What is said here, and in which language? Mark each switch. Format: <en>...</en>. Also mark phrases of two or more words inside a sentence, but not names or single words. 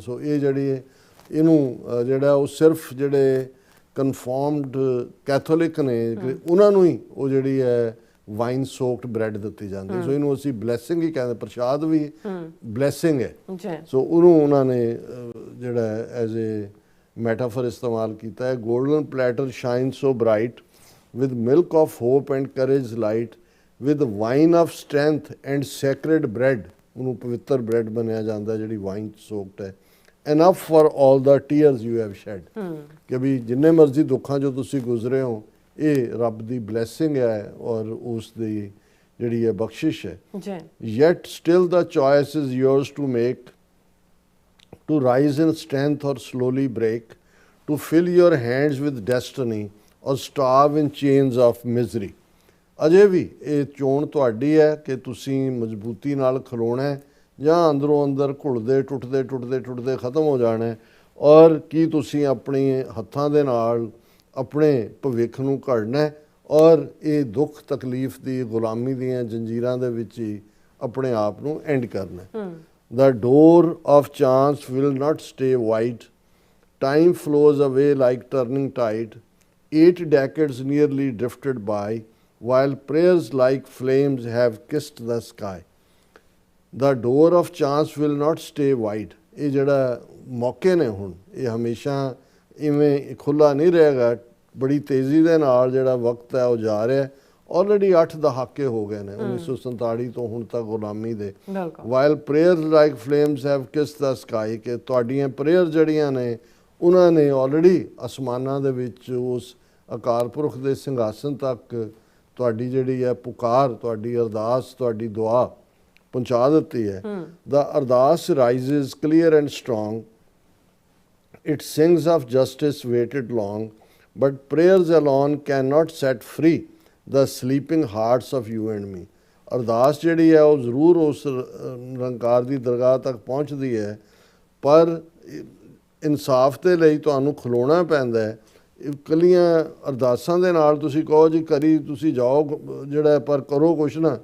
<pa>ਸੋ ਇਹ ਜਿਹੜੀ ਇਹਨੂੰ ਜਿਹੜਾ ਉਹ ਸਿਰਫ ਜਿਹੜੇ</pa> <en>confirmed Catholic</en> <pa>ਨੇ ਉਹਨਾਂ ਨੂੰ ਹੀ ਉਹ ਜਿਹੜੀ ਹੈ</pa> <en>wine soaked bread</en> <pa>ਦਿੱਤੀ ਜਾਂਦੀ। ਸੋ ਇਹਨੂੰ ਅਸੀਂ ਬਲੈਸਿੰਗ ਹੀ ਕਹਿੰਦੇ, ਪ੍ਰਸ਼ਾਦ ਵੀ ਬਲੈਸਿੰਗ ਹੈ। ਸੋ ਉਹਨੂੰ ਉਹਨਾਂ ਨੇ ਜਿਹੜਾ</pa> <en>as a metaphor</en> <pa>ਇਸਤੇਮਾਲ ਕੀਤਾ ਹੈ।</pa> <en>golden platter shine so bright with milk of hope and courage light, with wine of strength and sacred bread,</en> <pa>ਉਹਨੂੰ ਪਵਿੱਤਰ ਬ੍ਰੈਡ ਬਣਿਆ ਜਾਂਦਾ ਜਿਹੜੀ</pa> <en>wine soaked</en> <pa>ਹੈ।</pa> <en>enough for all the tears you have shed,</en> <pa>ਕਿ ਵੀ ਜਿੰਨੇ ਮਰਜ਼ੀ ਦੁੱਖਾਂ ਜੋ ਤੁਸੀਂ ਗੁਜ਼ਰੇ ਹੋ, ਇਹ ਰੱਬ ਦੀ ਬਲੈਸਿੰਗ ਹੈ ਔਰ ਉਸ ਦੀ ਜਿਹੜੀ ਹੈ ਬਖਸ਼ਿਸ਼ ਹੈ।</pa> <en>yet still the choice is yours to make, to rise in strength or slowly break, to fill your hands with destiny or starve in chains of misery।</en> <pa>ਅਜੇ ਵੀ ਇਹ ਚੋਣ ਤੁਹਾਡੀ ਹੈ ਕਿ ਤੁਸੀਂ ਮਜ਼ਬੂਤੀ ਨਾਲ ਖਲੋਣਾ ਹੈ ਜਾਂ ਅੰਦਰੋਂ ਅੰਦਰ ਘੁਲਦੇ ਟੁੱਟਦੇ ਟੁੱਟਦੇ ਟੁੱਟਦੇ ਖਤਮ ਹੋ ਜਾਣਾ ਹੈ। ਔਰ ਕੀ ਤੁਸੀਂ ਆਪਣੇ ਹੱਥਾਂ ਦੇ ਨਾਲ ਆਪਣੇ ਭਵਿੱਖ ਨੂੰ ਘੜਨਾ ਹੈ ਔਰ ਇਹ ਦੁੱਖ ਤਕਲੀਫ ਦੀ ਗੁਲਾਮੀ ਦੀਆਂ ਜੰਜੀਰਾਂ ਦੇ ਵਿੱਚ ਹੀ ਆਪਣੇ ਆਪ ਨੂੰ ਐਂਡ ਕਰਨਾ ਹੈ।</pa> <en>The door of chance will not stay wide, time flows away like turning tide, 8 decades nearly drifted by, while prayers like flames have kissed the sky। The door of chance will not stay wide।</en> <pa>ਇਹ ਜਿਹੜਾ ਮੌਕੇ ਨੇ ਹੁਣ ਇਹ ਹਮੇਸ਼ਾ ਇਵੇਂ ਖੁੱਲ੍ਹਾ ਨਹੀਂ ਰਹੇਗਾ। ਬੜੀ ਤੇਜ਼ੀ ਦੇ ਨਾਲ ਜਿਹੜਾ ਵਕਤ ਹੈ ਉਹ ਜਾ ਰਿਹਾ। ਆਲਰੇਡੀ 8 ਦਹਾਕੇ ਹੋ ਗਏ ਨੇ 1947 ਤੋਂ ਹੁਣ ਤੱਕ ਗੁਲਾਮੀ ਦੇ।</pa> <en>while prayers like flames have kissed the sky,</en> <pa>ਕਿ ਤੁਹਾਡੀਆਂ ਪ੍ਰੇਅਰ ਜਿਹੜੀਆਂ ਨੇ ਉਹਨਾਂ ਨੇ ਆਲਰੇਡੀ ਅਸਮਾਨਾਂ ਦੇ ਵਿੱਚ ਉਸ ਅਕਾਲ ਪੁਰਖ ਦੇ ਸਿੰਘਾਸਨ ਤੱਕ ਤੁਹਾਡੀ ਜਿਹੜੀ ਹੈ ਪੁਕਾਰ, ਤੁਹਾਡੀ ਅਰਦਾਸ, ਤੁਹਾਡੀ ਦੁਆ ਪਹੁੰਚਾ ਦਿੱਤੀ ਹੈ।</pa> <en>The ਅਰਦਾਸ rises clear and strong, it sings of justice waited long, but prayers alone cannot set free the sleeping hearts of you and me।</en> <pa>ਅਰਦਾਸ ਜਿਹੜੀ ਹੈ ਉਹ ਜ਼ਰੂਰ ਉਸ ਨਿਰੰਕਾਰ ਦੀ ਦਰਗਾਹ ਤੱਕ ਪਹੁੰਚਦੀ ਹੈ, ਪਰ ਇਨਸਾਫ ਦੇ ਲਈ ਤੁਹਾਨੂੰ ਖਲੋਣਾ ਪੈਂਦਾ ਹੈ। ਇਕੱਲੀਆਂ ਅਰਦਾਸਾਂ ਦੇ ਨਾਲ ਤੁਸੀਂ ਕਹੋ ਜੀ ਕਰੀ ਤੁਸੀਂ ਜਾਓ ਜਿਹੜਾ, ਪਰ ਕਰੋ ਕੁਛ ਨਾ।</pa>